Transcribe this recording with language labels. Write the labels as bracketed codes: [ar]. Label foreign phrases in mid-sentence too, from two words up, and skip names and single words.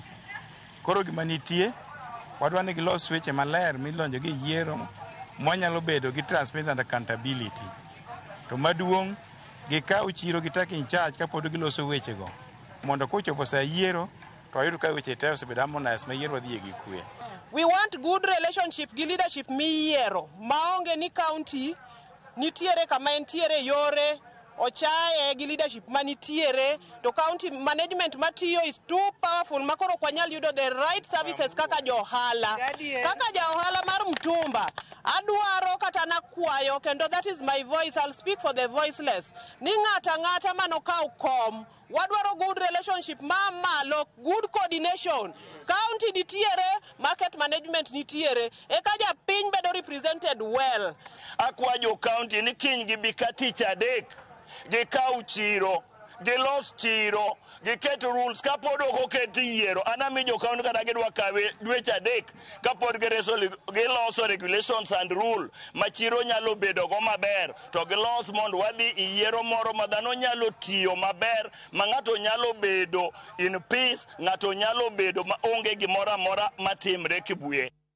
[luo] Koro gima nitie wadwa ni gilos weche maler milonjo gi yiero mwanyalo bedo gi [en] transparency and accountability. [luo] To maduong' gikaw chiro gi [en] take in charge [luo] kapod giloso weche go. Mondo kochopo sa yiero to ayudo ka weche te osebedo harmonize ma yiero wadhi gi kwe. [en] We want good relationship [luo] gi leadership mi yiero maonge ni county nitiere kama entiere yore ochaye gi leadership manitiere to county management matiyo [en] is too powerful [luo] makoro kwanyal yudo [en] the right services [luo] kaka johala mar mtumba adwaro kata nakwayo kendo [en] that is my voice. I'll speak for the voiceless [luo] ni ng'ata manokaw kom wadwaro [en] good relationship mamalo, good coordination. [luo] County nitiere, market management nitiere, eka japiny bedo [en] represented well. [luo] Akwayo county ni kiny gibi ka tich adek gikaw chiro, gilos chiro, giket rules kapod ok oketi yiero. Anami jo county kata gidwa kawe dweche adek kapod giloso [en] regulations and rule [luo] ma chiro nyalo bedo go maber to gilos mondo wadhi yiero moro ma dhano nyalo tiyo maber ma ng'ato nyalo bedo [en] in peace, [luo] ng'ato nyalo bedo ma onge gimoro amora matimre Kibuye.